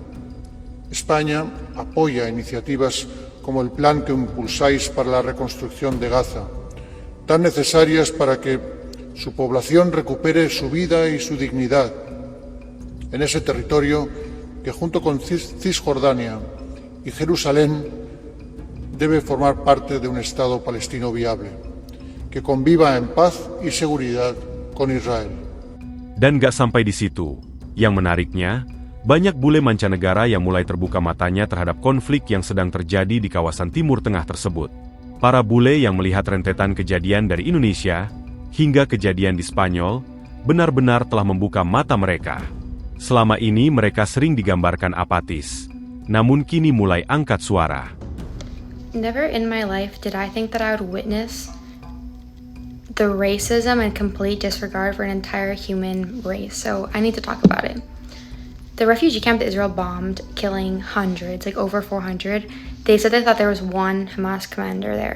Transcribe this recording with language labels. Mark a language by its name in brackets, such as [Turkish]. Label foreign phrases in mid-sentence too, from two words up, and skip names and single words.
[Spanish] España apoya iniciativas como el plan que impulsáis para la reconstrucción de Gaza, tan necesarias para que su población recupere su vida y su dignidad en ese territorio que, junto con Cisjordania y Jerusalén, debe formar parte de un Estado palestino viable, que conviva en paz y seguridad con Israel. [Indonesian] Dan gak sampai di situ. Yang menariknya, banyak bule mancanegara yang mulai terbuka matanya terhadap konflik yang sedang terjadi di kawasan Timur Tengah tersebut. Para bule yang melihat rentetan kejadian dari Indonesia, hingga kejadian di Spanyol, benar-benar telah membuka mata mereka. Selama ini mereka sering digambarkan apatis, namun kini mulai angkat suara. [English] Never in my life did I think that I would witness the racism and complete disregard for an entire human race. So I need to talk about it. The refugee camp that Israel bombed, killing hundreds, like over 400, they said they thought there was one Hamas commander there.